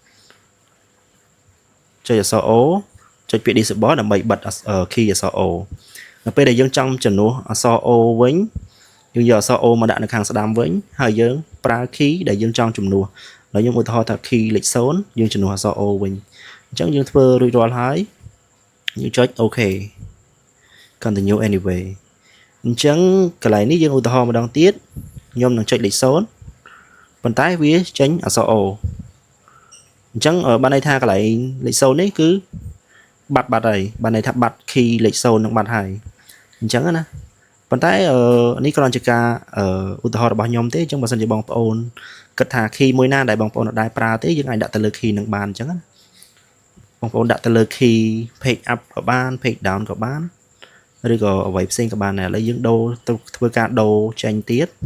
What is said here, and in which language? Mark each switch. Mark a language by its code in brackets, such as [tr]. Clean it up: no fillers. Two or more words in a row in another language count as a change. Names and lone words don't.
[km] ចុចអក្សរ O ចុចពាក្យ disable ដើម្បីបិទkey អក្សរ O នៅពេលដែលយើងចង់ជំនួសអក្សរ O វិញយើងយកអក្សរ O មកដាក់នៅខាងស្ដាំវិញហើយយើងប្រើ key ដែលយើងចង់ជំនួសហើយ ខ្ញុំឧទាហរណ៍ថា key លេខ0យើងជំនួសអក្សរ O វិញអញ្ចឹងយើងធ្វើរួចរាល់ហើយយើងចុច [en] OK continue anyway [km] អញ្ចឹងកន្លែងនេះយើងឧទាហរណ៍ម្ដងទៀត ខ្ញុំនឹងចុចលេខ0ប៉ុន្តែវាចេញអក្សរ O អញ្ចឹងបានន័យថាកន្លែងលេខ0នេះគឺបាត់ ហើយបានន័យថាបាត់ key លេខ0នឹងបាត់ហើយអញ្ចឹងណាប៉ុន្តែនេះគ្រាន់ជាការឧទាហរណ៍របស់ខ្ញុំទេអញ្ចឹងបើសិនជាបងប្អូនគិតថា key មួយណាដែលបងប្អូនអត់ដែរប្រើទេយើងអាចដាក់ទៅលើ key នឹងបានអញ្ចឹងណាបងប្អូនដាក់ទៅលើ key [en] page up [km] ក៏បាន [en] page down [km] ក៏បានឬក៏អ្វីផ្សេងក៏បានដែរឥឡូវយើងដូរទៅធ្វើការដូរចេញទៀត